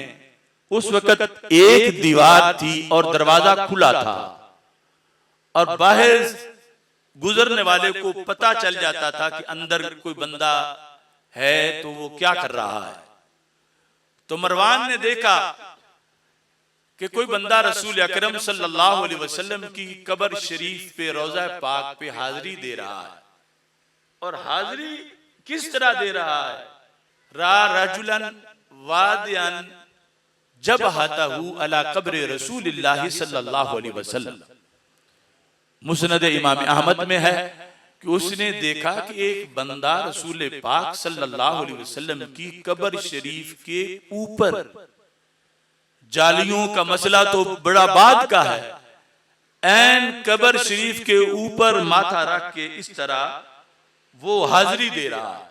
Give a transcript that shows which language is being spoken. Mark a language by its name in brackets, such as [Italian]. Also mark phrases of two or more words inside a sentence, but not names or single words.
[Hindi] उस वक्त एक दीवार थी और दरवाजा खुला था, और बाहर गुजरने वाले को पता चल जाता था कि अंदर कोई बंदा है तो वो क्या कर रहा है। तो मरवान ने देखा कि कोई बंदा रसूल अकरम [Arabic] صلى الله عليه وسلم [Hindi] की कब्र शरीफ पे, रोजा पाक पे हाजिरी दे रहा है। और हाजिरी किस तरह दे रहा है? [Arabic] رأى رجلا واضعا جبهته على قبر رسول الله صلى الله عليه وسلم. [Hindi] मुस्नद इमाम अहमद में है कि उसने देखा कि एक बंदा रसूल पाक [Arabic] صلى الله عليه وسلم [Hindi] की कब्र शरीफ के ऊपर, जालियों का मसला तो बड़ा बाद का है, ऐन कब्र शरीफ के ऊपर माथा रख के इस तरह वो हाजिरी दे रहा है।